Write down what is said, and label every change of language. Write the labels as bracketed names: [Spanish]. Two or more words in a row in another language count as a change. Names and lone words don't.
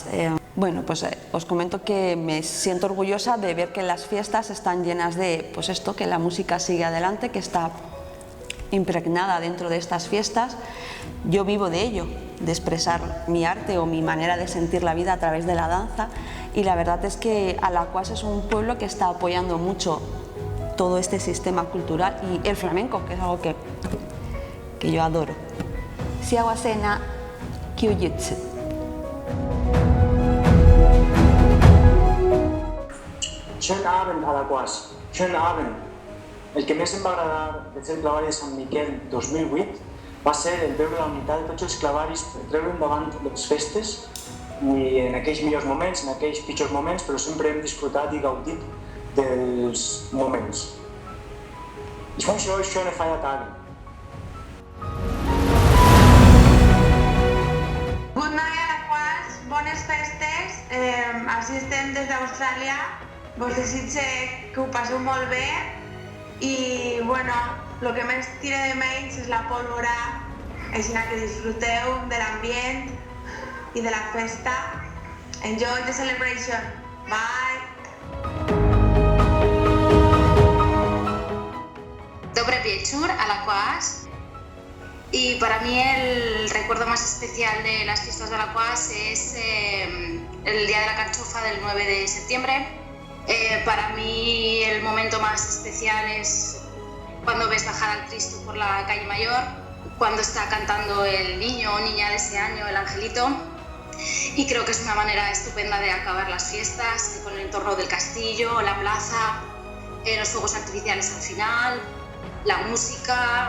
[Spanish] Bueno, pues os comento que me siento orgullosa de ver que las fiestas están llenas de, pues esto, que la música sigue adelante, que está impregnada dentro de estas fiestas. Yo vivo de ello, de expresar mi arte o mi manera de sentir la vida a través de la danza, y la verdad es que l'Aquàs es un pueblo que está apoyando mucho todo este sistema cultural y el flamenco, que es algo que yo adoro. Siawasena Kyujutsu. [German] Schönen Abend a l'Aquàs. Schönen Abend. [Catalan] El que més em va agradar del Cercle Clavari de Sant Miquel 2008 va ser el veure la unitat de tots els clavaris per treure endavant les festes i en aquells millors moments, en aquells pitjors moments, però sempre hem disfrutat i gaudit dels moments. [German] Ich wünsche euch schöne Feiertage. [English] Good night a l'Aquàs, [Catalan] bones festes. Així estem des d'Austràlia. Vos desitge que ho passeu molt bé i, bueno, el que més tira de menys és la pólvora, així que disfruteu de l'ambient i de la festa. [English] Enjoy the celebration. Bye! [Polish] Dobre wieczór a l'Aquàs. [Spanish] Y para mí el recuerdo más especial de las fiestas de l'Aquàs es el día de la carchofa del 9 de septiembre. Para mí el momento más especial es cuando ves bajar al Cristo por la calle Mayor, cuando está cantando el niño o niña de ese año, el angelito, y creo que es una manera estupenda de acabar las fiestas con el entorno del castillo, la plaza, los fuegos artificiales al final, la música.